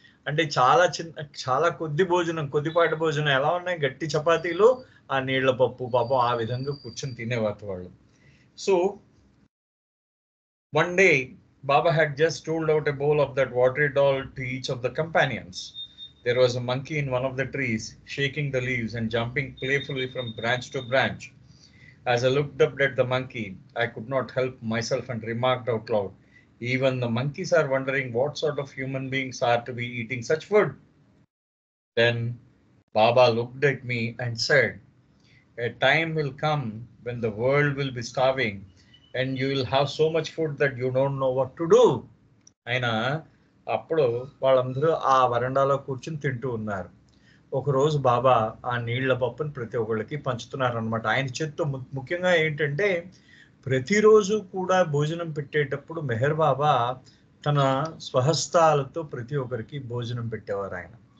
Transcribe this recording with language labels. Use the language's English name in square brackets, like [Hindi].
[Telugu] అంటే చాలా కొద్ది భోజనం, కొద్దిపాటి భోజనం. ఎలా ఉన్నాయి, గట్టి చపాతీలు, ఆ నీళ్ల పప్పు, పాపం ఆ విధంగా కూర్చొని తినేవారు వాళ్ళు. [English] So one day Baba had just rolled out a bowl of that watery dal to each of the companions. There was a monkey in one of the trees, shaking the leaves and jumping playfully from branch to branch. As I looked up at the monkey, I could not help myself and remarked out loud, even the monkeys are wondering what sort of human beings are to be eating such food. Then Baba looked at me and said, a time will come when the world will be starving and you will have so much food that you don't know what to do. [Telugu] ఆయన అప్పుడు వాళ్ళందరూ ఆ వరండాలో కూర్చుని తింటూ ఉన్నారు. ఒకరోజు బాబా ఆ నీళ్ల పప్పుని ప్రతి ఒక్కళ్ళకి పంచుతున్నారు అనమాట. ఆయన చేత్తో ముఖ్యంగా ఏంటంటే, ప్రతిరోజు కూడా భోజనం పెట్టేటప్పుడు మెహర్ బాబా తన స్వహస్తాలతో ప్రతి ఒక్కరికి భోజనం పెట్టేవారు ఆయన.